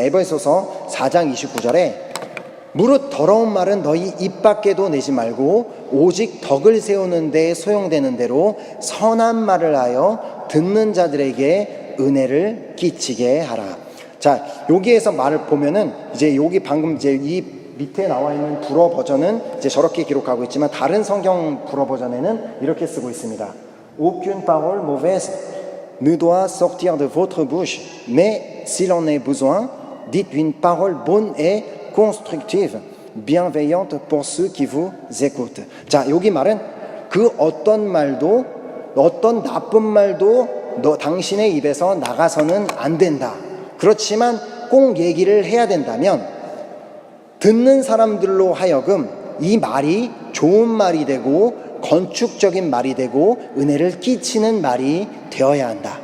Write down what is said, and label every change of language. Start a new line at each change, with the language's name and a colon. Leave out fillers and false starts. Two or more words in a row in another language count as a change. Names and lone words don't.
Korean: 에베소서 4장 29절에 무릇 더러운 말은 너희 입 밖에도 내지 말고 오직 덕을 세우는 데 소용되는 대로 선한 말을 하여 듣는 자들에게 은혜를 끼치게 하라. 자, 여기에서 말을 보면은 이제 여기 방금 이제 이 밑에 나와 있는 불어 버전은 이제 저렇게 기록하고 있지만 다른 성경 불어 버전에는 이렇게 쓰고 있습니다.
French: Aucune parole mauvaise ne doit sortir de votre bouche, mais s'il en est besoin, dites une parole bonne et constructive, bienveillante pour ceux qui vous écoutent.
Korean: 자, 여기 말은 그 어떤 말도, 어떤 나쁜 말도 당신의 입에서 나가서는 안 된다. 그렇지만 꼭 얘기를 해야 된다면 듣는 사람들로 하여금 이 말이 좋은 말이 되고 건축적인 말이 되고 은혜를 끼치는 말이 되어야 한다.